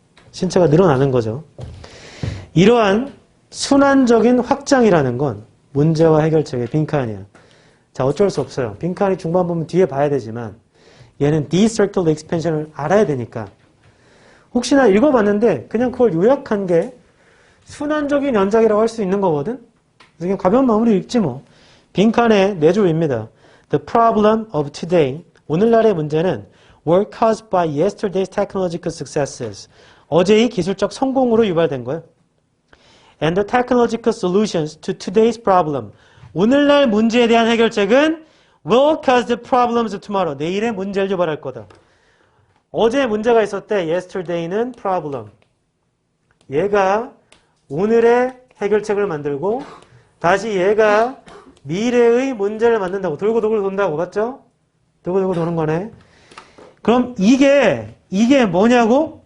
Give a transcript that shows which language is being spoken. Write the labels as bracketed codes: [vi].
[ko] 신체가 늘어나는 거죠. 이러한 순환적인 확장이라는 건 문제와 해결책의 빈칸이야. 자, 어쩔 수 없어요. 빈칸이 중반 보면 뒤에 봐야 되지만 얘는 D circle expansion을 알아야 되니까 혹시나 읽어봤는데 그냥 그걸 요약한 게 순환적인 연장이라고 할 수 있는 거거든. 그냥 가벼운 마음으로 읽지 뭐. 빈칸의 네 줄입니다. [en] The problem of today. [ko] 오늘날의 문제는 [en] were caused by yesterday's technological successes. [ko] 어제의 기술적 성공으로 유발된 거예요. [en] And the technological solutions to today's problem. [ko] 오늘날 문제에 대한 해결책은 [en] will cause the problems of tomorrow. [ko] 내일의 문제를 유발할 거다. 어제 문제가 있었대. yesterday는 problem. 얘가 오늘의 해결책을 만들고 다시 얘가 미래의 문제를 만든다고. 돌고 돈다고. 맞죠? 돌고 도는 거네. 그럼 이게 뭐냐고?